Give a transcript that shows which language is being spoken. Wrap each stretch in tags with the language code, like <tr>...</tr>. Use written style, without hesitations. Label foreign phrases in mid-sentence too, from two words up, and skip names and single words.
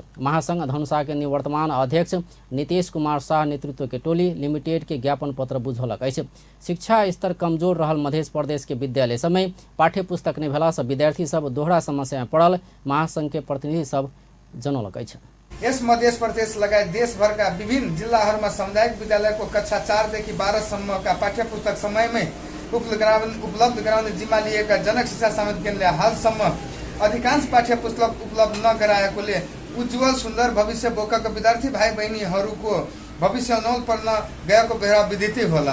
<mai>महासंघ धनुषा के निवर्तमान अध्यक्ष नीतीश कुमार शाह नेतृत्व के टोली लिमिटेड के ज्ञापन पत्र बुझौलक अछि। शिक्षा स्तर कमजोर रहल मध्य प्रदेश के विद्यालय समय पाठ्य पुस्तक नहीं भेला से विद्यार्थी सब दोहरा समस्या में पड़ल महासंघ के प्रतिनिधि सब जनौलक अछि।</mai> <ne>यस मध्य प्रदेश लगायत देशभर का विभिन्न जिल्लाहरूमा सामुदायिक विद्यालय को कक्षा 4 देखि 12 सम्म का पाठ्य पुस्तक समय में उपलब्ध गराउने जिम्मा लिएका जनक शिक्षा सामग्री केन्द्रले हालसम्म अधिकांश पाठ्य पुस्तक उपलब्ध नगराएकोले उज्जवल सुन्दर भविष्य बोकेका विद्यार्थी भाइ बहिनीहरूको भविष्य अनौल पर्न गएको बेला विदितै होला।</ne>